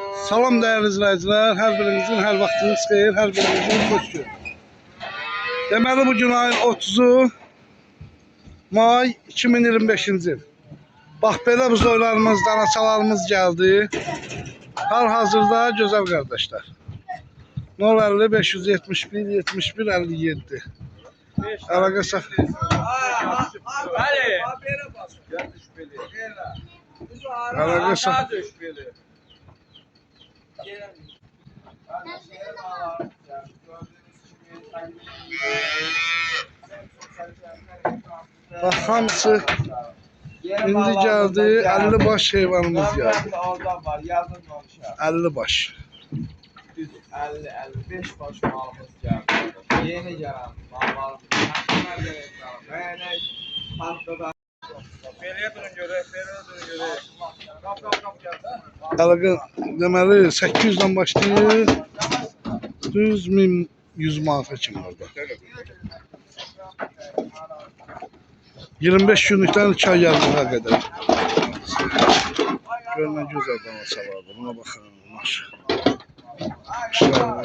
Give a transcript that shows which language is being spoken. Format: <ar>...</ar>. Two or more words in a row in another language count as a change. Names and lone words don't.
<az>Salam</az> <tr>değerli izleyiciler,</tr> <az>her birinizin her vaxtınız xeyir, her birinizin xoş gün. Deməli bugün ayın 30'u may 2025-ci il. Bax belə biz oylarımız, danaçalarımız gəldi. Hal-hazırda gözəl qardaşlar. 050 571 71 57. Əlaqə sax. Əlaqə sax. Bak hamısı indi geldi, 50 baş heyvanımız geldi. 50 baş. 50-55 baş malımız geldi. Yeni gelen mallarımız. Haftada. Əlaqə deməli 800'den başlayır. Düz 1100 manata kimi orada. 25 günlükten 2 ay yardıma kadar. Görünən güzel danaçalardır. Buna baxın. Maşallah.</az>